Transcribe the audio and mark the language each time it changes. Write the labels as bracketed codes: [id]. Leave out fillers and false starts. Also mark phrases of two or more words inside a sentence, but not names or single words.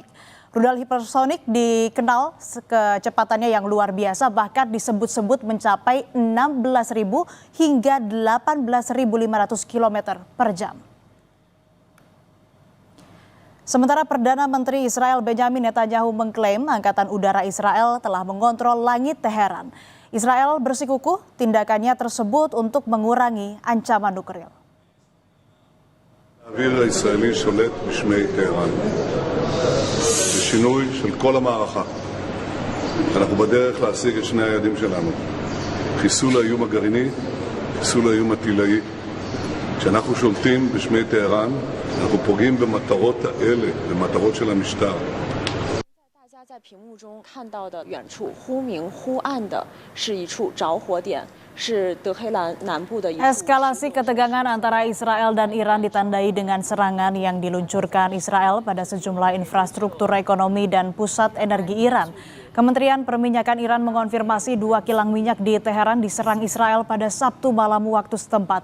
[id] Rudal hipersonik dikenal kecepatannya yang luar biasa, bahkan disebut-sebut mencapai 16.000 hingga 18.500 km per jam. Sementara Perdana Menteri Israel Benjamin Netanyahu mengklaim Angkatan Udara Israel telah mengontrol langit Teheran. Israel bersikukuh tindakannya tersebut untuk mengurangi ancaman nuklir. [he] האוויר הישראלי שולט בשמי טהרן. בשינוי של כל המערכה. אנחנו בדרך להשיג את שני היעדים שלנו. חיסול האיום הגרעיני, חיסול האיום הטילאי. כשאנחנו שולטים בשמי טהרן, אנחנו פוגעים במטרות האלה, במטרות של המשטר. [zh] 在屏幕中看到的远处忽明忽暗的是一处着火点，是德黑兰南部的一处。 [id] Eskalasi ketegangan antara Israel dan Iran ditandai dengan serangan yang diluncurkan Israel pada sejumlah infrastruktur ekonomi dan pusat energi Iran. Kementerian Perminyakan Iran mengonfirmasi 2 kilang minyak di Teheran diserang Israel pada Sabtu malam waktu setempat.